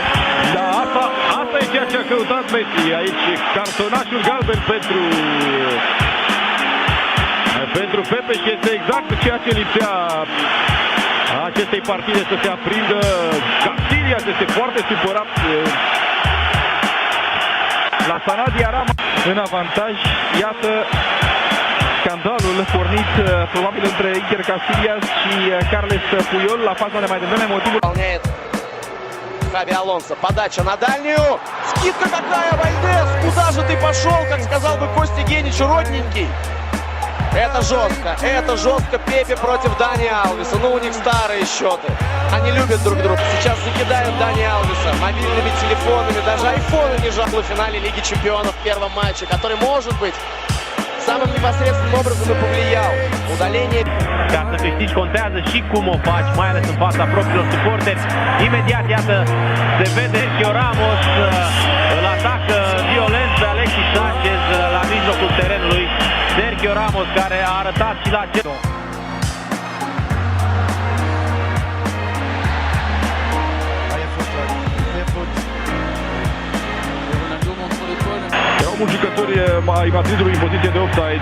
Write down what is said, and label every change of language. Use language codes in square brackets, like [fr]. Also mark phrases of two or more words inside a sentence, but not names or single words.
[ro] Da, asta e ceea ce a căutat Messi. Aici cartonașul galben pentru Pepe și este exact ceea ce lipsea acestei partide, să se aprindă. Casillas este foarte supărat. La Sanadiara în avantaj. Iată scandalul pornit probabil între Iker Casillas și Carles Puyol la faza de mai devreme, motivul. [ru] выполняет Xabi Alonso. Подача на дальнюю. Скидка какая, Вальдес! Куда же ты пошел, как сказал бы Костя Генич, родненький? Это жестко. Пепе против Дани Алвеса. Ну, у них старые счеты. Они любят друг друга. Сейчас закидают Дани Алвеса мобильными телефонами. Даже айфоны не жалко в финале Лиги Чемпионов в первом матче, который, может быть, самым непосредственным образом и повлиял. Удаление. [ro] Ca să câștigi contează și cum o faci, mai ales în fața propriilor suporteri. Imediat, iată, se vede Sergio Ramos, îl atacă violent pe Alexis Sanchez la mijlocul terenului. Sergio Ramos, care a arătat și la acest... Erau mulți jucători ai Madridului în poziție de offside.